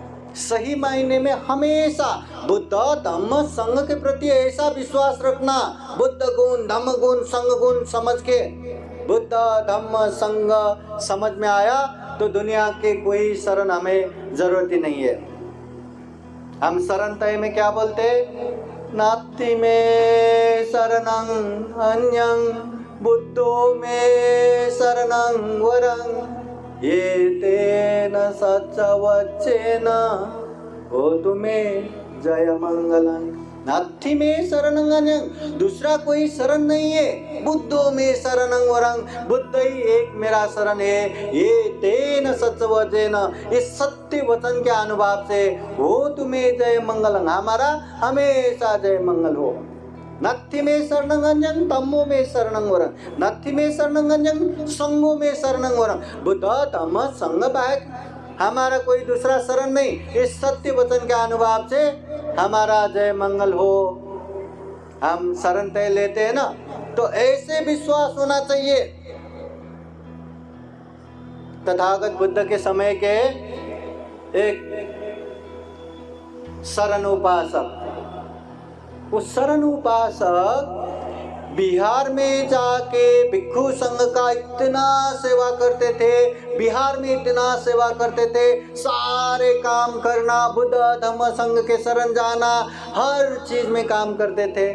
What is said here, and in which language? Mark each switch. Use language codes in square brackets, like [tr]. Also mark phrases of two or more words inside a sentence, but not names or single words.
[hi] सही मायने में हमेशा बुद्ध धम्म संघ के प्रति ऐसा विश्वास रखना, बुद्ध गुण धम्म गुण संघ गुण समझ के। बुद्ध धम्म संघ समझ में आया तो दुनिया के कोई शरण हमें जरूरत ही नहीं है। हम शरण तय में क्या बोलते? [pi] नास्ति में शरणं अन्यं बुद्धो में शरणं वरं ये तेन सच्चवच्चेन होतु मे जय मंगलं। नास्ति में शरणं अन्यं, [hi] दूसरा कोई शरण नहीं है। [pi] बुद्धो में शरणं वरं, [hi] बुद्ध ही एक मेरा शरण है। [pi] ये तेन सच्चवच्चेन, [hi] इस सत्य वचन के अनुभव से [pi] होतु मे जय मंगलं, [hi] हमारा हमेशा जय मंगल हो। [pi] नत्थि में शरणं अन्यं तम्मो में शरणं वरं, नत्थि में शरणं अन्यं संगो में शरणं वरं। [hi] बुद्ध धम्म संघ बाहेक हमारा कोई दूसरा शरण नहीं। इस सत्य वचन के अनुभव से हमारा जय मंगल हो। हम शरण तय लेते हैं ना, तो ऐसे विश्वास होना चाहिए। तथागत बुद्ध के समय के एक शरण उपासक, उस शरण उपासक बिहार में जाके भिक्षु संघ का इतना सेवा करते थे, बिहार में इतना सेवा करते थे, सारे काम करना, बुद्ध धम्म संघ के शरण जाना, हर चीज में काम करते थे।